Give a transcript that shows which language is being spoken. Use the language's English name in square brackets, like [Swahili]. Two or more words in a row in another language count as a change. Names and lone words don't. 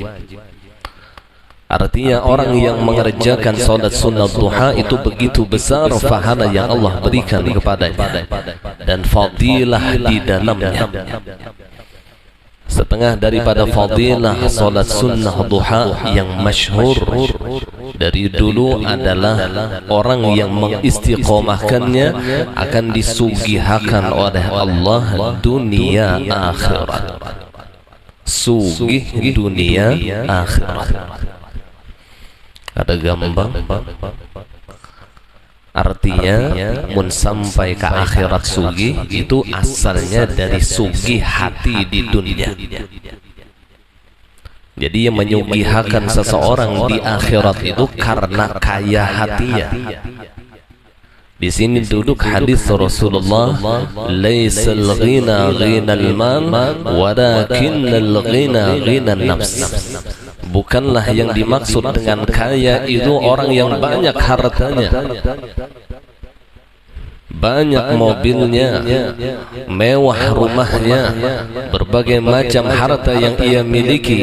[Indonesian] Artinya orang yang mengerjakan salat sunnah duha itu begitu besar pahala yang Allah berikan kepadanya dan fadilah di dalamnya. Setengah daripada fadilah salat sunnah duha yang masyhur dari dulu adalah orang yang mengistiqomahkannya akan disugihakan oleh Allah dunia akhirat. Sugih dunia akhirat. Ada gambar, artinya mun sampai ke akhirat sugih itu asalnya dari sugih hati di dunia. Jadi yang menyugihakan seseorang di akhirat itu karena kaya hatinya. Di sini duduk hadis [Arabic] Rasulullah, ليس الغنى غنى المال ولكن الغنى غنى النفس. [Indonesian] Bukanlah yang dimaksud dengan kaya itu orang yang banyak hartanya, banyak mobilnya, mewah rumahnya, berbagai macam harta yang ia miliki.